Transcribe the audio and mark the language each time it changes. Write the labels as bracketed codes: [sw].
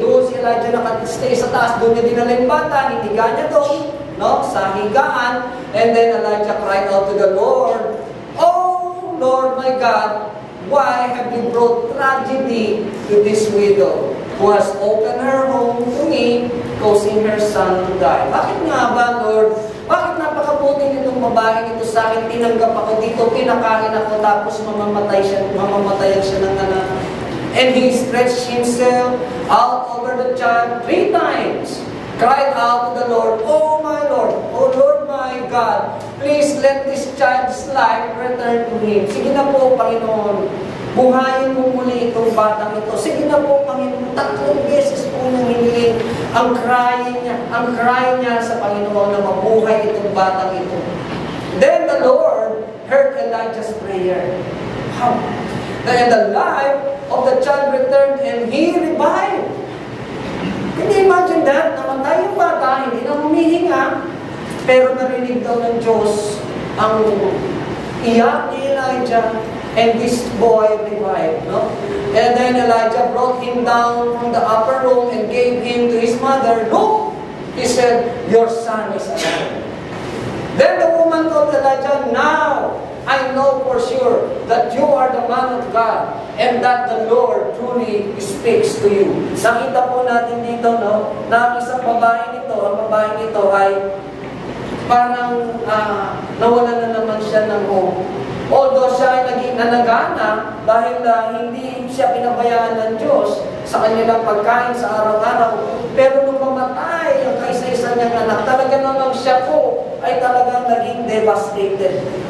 [tl] Doon si Elijah nakastay sa taas, doon niya dinala yung bata, hiniga niya doon, sa higaan. [en] And then Elijah cried out to the Lord, "Oh Lord my God, why have you brought tragedy to this widow, who has opened her home to me, causing her son to die?" [tl] Bakit nga ba, Lord? Bakit napakabuti nitong babaeng ito sa akin? Tinanggap ako dito, pinakain ako, tapos mamamatayan siya ng anak. [en] And he stretched himself out over the child 3 times, cried out to the Lord, "Oh my Lord, oh Lord my God, please let this child's life return to him." [tl] Sige na po, Panginoon, buhayin mo muli itong batang ito. Sige na po, Panginoon, 3 beses po nang hiniling ang cry niya sa Panginoon na mabuhay itong batang ito. [en] Then the Lord heard Elijah's prayer. How? And the life of the child returned and he revived. Can you imagine that? [tl] Namatay yung bata, hindi na humihinga, pero narinig daw ng Diyos ang iyak ni Elijah, [en] and this boy revived. And then Elijah brought him down from the upper room and gave him to his mother. "Look," he said, "your son is alive." Then the woman told Elijah, "Now I know for sure that you are the man of God and that the Lord truly speaks to you." [tl] Nakita po natin dito, na ang isang babae nito, ang babae nito ay parang nawalan na naman siya ng hope. Although siya ay naging nanagana dahil hindi siya pinabayaan ng Diyos sa kanilang pagkain sa araw-araw, pero nung mamatay ang kaisa-isa niyang anak, talaga naman siya po ay talagang naging devastated.